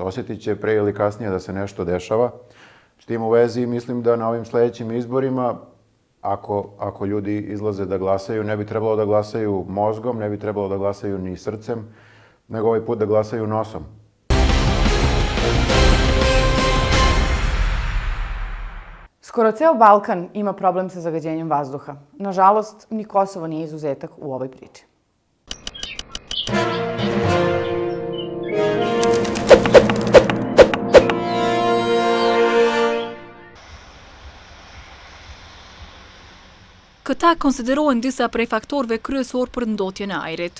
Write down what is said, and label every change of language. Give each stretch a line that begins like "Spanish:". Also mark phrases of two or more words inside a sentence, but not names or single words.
Serbian: Osjetit će pre ili kasnije da se nešto dešava. S tim u vezi mislim da na ovim sledećim izborima, ako ljudi izlaze da glasaju, ne bi trebalo da glasaju mozgom, ne bi trebalo da glasaju ni srcem, nego ovaj put da glasaju nosom. Skoro ceo Balkan ima problem sa zagađenjem vazduha. Nažalost, ni Kosovo nije izuzetak u ovoj priči.
Albanian: Këta konsiderojnë disa prej faktorëve kryesor për ndotjen e ajrit.